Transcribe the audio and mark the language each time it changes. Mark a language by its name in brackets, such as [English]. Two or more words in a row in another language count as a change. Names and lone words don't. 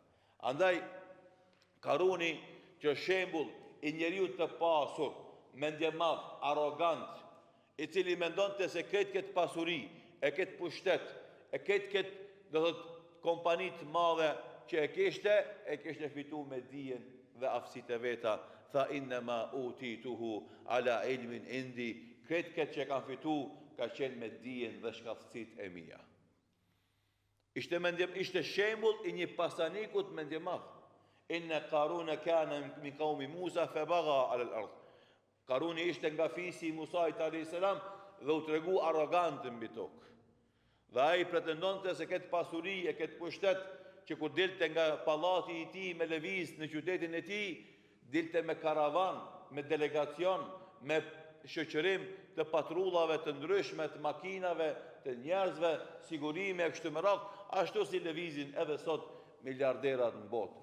[Albanian] Andaj Karuni, që shembull i njeriu të pasur, mendje madh, arrogant, i cili mendonte se këtë pasuri, e këtë pushtet, e këtë do thot kompani të madhe që e kishte fitu me dijen dhe aftësitë e veta. [Arabic] Tha إنما أوتيته على علم عندي. [Albanian] Këtë që kanë fitu ka qenë me dijen dhe shkaftësitë e mia. Ishte shembull i një pasanikut mendje madh. [Arabic] إن قارون كان من قوم موسى فبغى على الأرض. [Albanian] Karuni ishte nga fisi i Musait [Arabic] عليه السلام [Albanian] dhe u tregu arrogant mbi tokë. Dhe ai pretendonte se këtë pasuri e këtë pushtet që kur dilte nga pallati i tij me lëviz në qytetin e tij, dilte me karavan, me delegacion, me shoqërim të patrullave të ndryshme, të makinave, të njerëzve, sigurime e kështu me radhë, ashtu si lëvizin edhe sot miliarderat në botë.